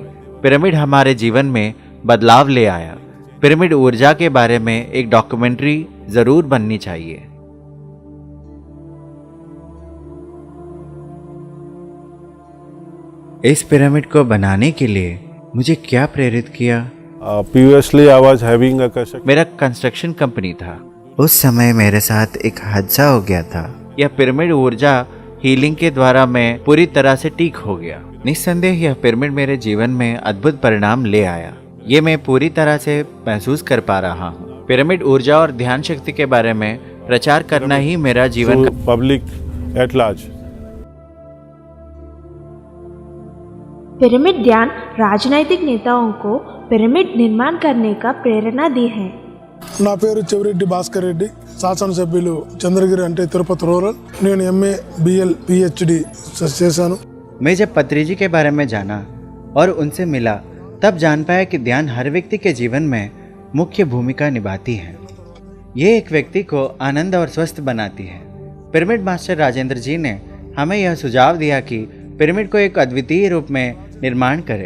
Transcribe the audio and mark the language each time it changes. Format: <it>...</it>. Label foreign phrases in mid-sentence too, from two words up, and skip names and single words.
<hi>पिरामिड हमारे जीवन में बदलाव ले आया। पिरामिड ऊर्जा के बारे में एक डॉक्यूमेंट्री जरूर बननी चाहिए। इस पिरामिड को बनाने के लिए मुझे क्या प्रेरित किया?</hi> <en>Previously I was having a</en> <hi>मेरा कंस्ट्रक्शन कंपनी था। उस समय मेरे साथ एक हादसा हो गया था। यह पिरामिड ऊर्जा हीलिंग के द्वारा मैं पूरी तरह से ठीक हो गया। निस्संदेह यह पिरामिड मेरे जीवन में अद्भुत परिणाम ले आया। ये मैं पूरी तरह से महसूस कर पा रहा हूँ। पिरामिड ऊर्जा और ध्यान शक्ति के बारे में प्रचार करना ही मेरा जीवन का</hi> <en>public at large.</en> <hi>पिरामिड ध्यान राजनैतिक नेताओं को पिरामिड निर्माण करने का प्रेरणा दी है।</hi> <te>నా పేరు చెవిరెడ్డి భాస్కర్ రెడ్డి, శాసనసభ్యులు చంద్రగిరి అంటే తిరుపతి రూరల్। నేను</te> <en>MA BL PhD</en> <te>చేశాను।</te> <hi>मैं जब पत्री जी के बारे में जाना और उनसे मिला तब जान पाया कि ध्यान हर व्यक्ति के जीवन में मुख्य भूमिका निभाती है। ये एक व्यक्ति को आनंद और स्वस्थ बनाती है। पिरामिड मास्टर राजेंद्र जी ने हमें यह सुझाव दिया कि पिरामिड को एक अद्वितीय रूप में निर्माण करें।</hi>